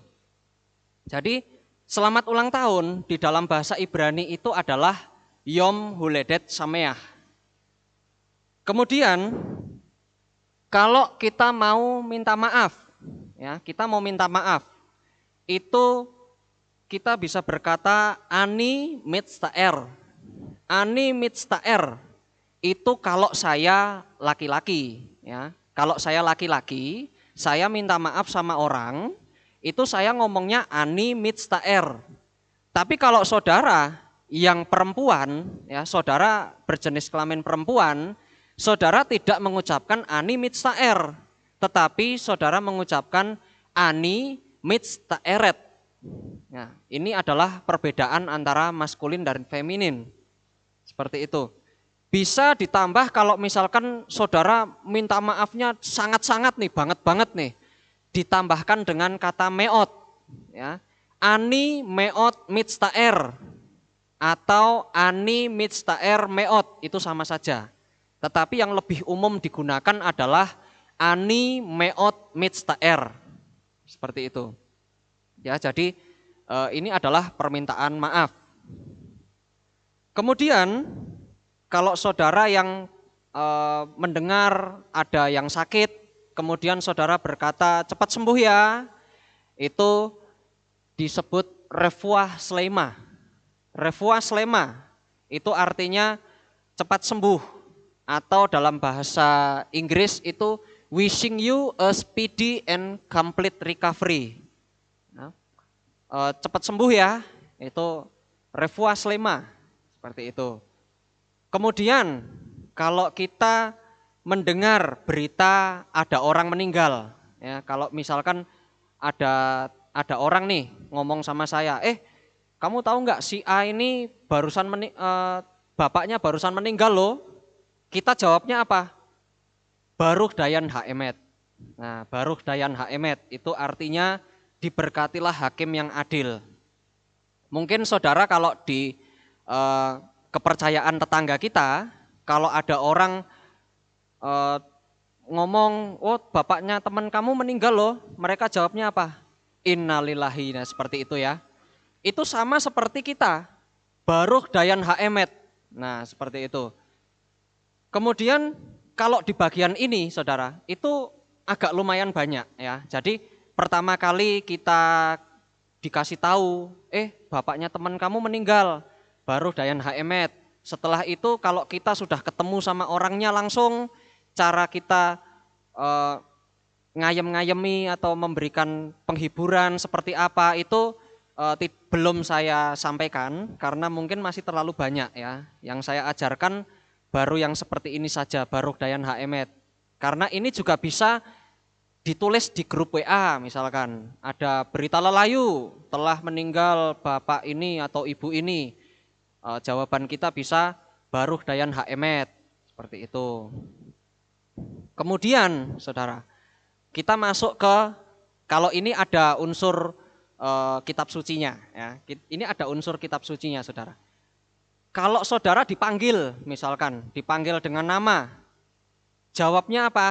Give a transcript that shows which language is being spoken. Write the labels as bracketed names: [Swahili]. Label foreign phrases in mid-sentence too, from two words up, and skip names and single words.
[Indonesian] Jadi selamat ulang tahun di dalam bahasa Ibrani itu adalah [Hebrew] יום הולדת שמח. [Indonesian] Kemudian kalau kita mau minta maaf, ya, kita mau minta maaf, itu kita bisa berkata [Hebrew] אני מצטער. אני מצטער [Indonesian] itu kalau saya laki-laki, ya. Kalau saya laki-laki, saya minta maaf sama orang, itu saya ngomongnya [Hebrew] אני מצטער. [Indonesian] Tapi kalau saudara yang perempuan, ya, saudara berjenis kelamin perempuan, saudara tidak mengucapkan [Hebrew] אני מצטער, [Indonesian] tetapi saudara mengucapkan [Hebrew] אני מצטערת. [Indonesian] Nah, ini adalah perbedaan antara maskulin dan feminin. Seperti itu. Bisa ditambah kalau misalkan saudara minta maafnya sangat-sangat nih, banget nih. Ditambahkan dengan kata meot, ya. [Hebrew] אני מאוד מצטער [Indonesian] atau [Hebrew] אני מצטער מאוד [Indonesian] itu sama saja. Tetapi yang lebih umum digunakan adalah [Hebrew] אני מאוד מצטער. [Indonesian] Seperti itu. Ya, jadi ini adalah permintaan maaf. Kemudian kalau saudara yang mendengar ada yang sakit, kemudian saudara berkata cepat sembuh ya, itu disebut [Hebrew] רפואה שלמה. רפואה שלמה [Indonesian] itu artinya cepat sembuh, atau dalam bahasa Inggris itu [English] wishing you a speedy and complete recovery. [Indonesian] Nah, cepat sembuh ya, itu [Hebrew] רפואה שלמה, [Indonesian] seperti itu. Kemudian kalau kita mendengar berita ada orang meninggal, ya, kalau misalkan ada orang nih ngomong sama saya, kamu tahu nggak si A ini bapaknya barusan meninggal loh. Kita jawabnya apa? [Hebrew] ברוך דיין האמת. [Indonesian] Nah, [Hebrew] ברוך דיין האמת [Indonesian] itu artinya diberkatilah hakim yang adil. Mungkin saudara kalau di kepercayaan tetangga kita, kalau ada orang ngomong, oh bapaknya teman kamu meninggal loh, mereka jawabnya apa? Innalillahi, nah seperti itu ya. Itu sama seperti kita, [Hebrew] ברוך דיין האמת, [Indonesian] nah seperti itu. Kemudian kalau di bagian ini saudara, itu agak lumayan banyak ya. Jadi pertama kali kita dikasih tahu, bapaknya teman kamu meninggal, [Hebrew] ברוך דיין האמת. [Indonesian] Setelah itu kalau kita sudah ketemu sama orangnya langsung, cara kita ngayem-ngayemi atau memberikan penghiburan seperti apa itu belum saya sampaikan karena mungkin masih terlalu banyak ya. Yang saya ajarkan baru yang seperti ini saja, [Hebrew] ברוך דיין האמת. [Indonesian] Karena ini juga bisa ditulis di grup WA, misalkan ada berita lelayu telah meninggal bapak ini atau ibu ini, jawaban kita bisa [Hebrew] ברוך דיין האמת, [Indonesian] seperti itu. Kemudian saudara, kita masuk ke, kalau ini ada unsur kitab sucinya ya, ini ada unsur kitab sucinya saudara. Kalau saudara dipanggil, misalkan dipanggil dengan nama, jawabnya apa?